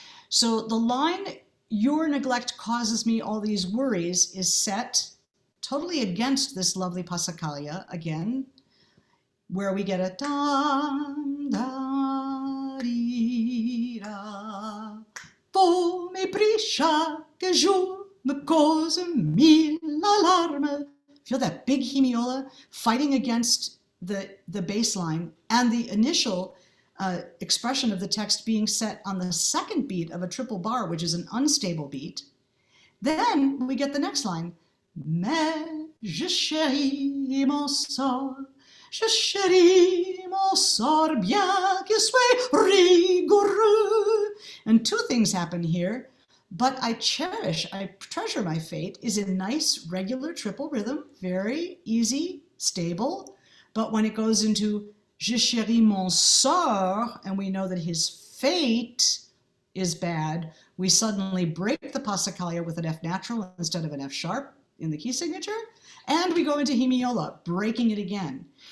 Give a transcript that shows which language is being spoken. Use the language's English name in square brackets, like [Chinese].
[English] So the line, your neglect causes me all these worries, is set totally against this lovely Passacaglia again, where we get a dam, da, di, da. [French] Vous mépris chaque jour me cause mille alarmes. [English] Feel that big hemiola fighting against the bass line and the initial expression of the text being set on the second beat of a triple bar, which is an unstable beat. Then we get the next line, [French] mais je chéris mon sort, je chéris mon sort bien qu'il soit rigoureux. [English] And 2 things happen here. But I treasure my fate is in nice, regular triple rhythm, very easy, stable. But when it goes into [French] je chéris mon sort, [English] and we know that his fate is bad, we suddenly break the Passacaglia with an F natural instead of an F sharp in the key signature, and we go into hemiola, breaking it again.